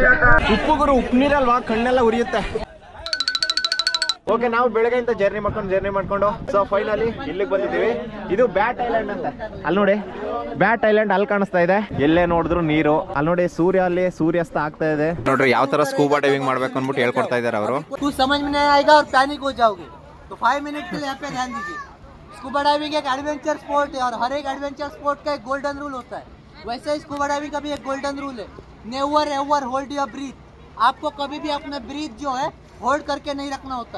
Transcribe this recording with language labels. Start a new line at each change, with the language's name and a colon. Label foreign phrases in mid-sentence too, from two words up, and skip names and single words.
Kannada: ಉಪ್ಪು ಗುರು, ಉಪ್ಪು ನೀರಲ್ವಾ, ಕಣ್ಣೆಲ್ಲ ಉರಿಯುತ್ತೆ. ಓಕೆ, ನಾವು ಬೆಳಗ್ಗೆಯಿಂದ ಜರ್ನಿ ಮಾಡ್ಕೊಂಡು
English: so finally
Kannada: ಇಲ್ಲಿಗೆ ಬಂದಿದ್ದೀವಿ. ಇದು ಬ್ಯಾಟ್ ಐಲ್ಯಾಂಡ್ ಅಂತ. ಅಲ್ಲಿ ನೋಡಿ ಬ್ಯಾಟ್ ಐಲ್ಯಾಂಡ್ ಅಲ್ಲಿ ಕಾಣಿಸ್ತಾ ಇದೆ. ಎಲ್ಲೇ ನೋಡಿದ್ರು ನೀರು. ಅಲ್ಲಿ ನೋಡಿ ಅಲ್ಲಿ ಸೂರ್ಯಾಸ್ತ ಆಗ್ತಾ ಇದೆ. ನೋಡ್ರಿ ಯಾವ ತರ
English: scuba diving
Kannada: ಮಾಡ್ಬೇಕು ಅಂದ್ಬಿಟ್ಟು ಹೇಳ್ಕೊಡ್ತಾ ಇದ್ದಾರೆ ಅವರು.
Hindi: कुछ समझ में नहीं आएगा और पैनिक हो जाओगे, तो 5 मिनट के लिए यहाँ पे ध्यान दीजिए.
English: scuba diving
Hindi: एक
English: adventure sport
Hindi: है और हर एक
English: adventure sport
Hindi: का एक
English: golden rule
Hindi: होता है. वैसे ही
English: scuba diving
Hindi: का भी एक
English: golden rule
Hindi: है.
English: never ever hold your breath.
Hindi: आपको कभी भी अपना ब्रीथ जो है होल्ड करके नहीं रखना होता है.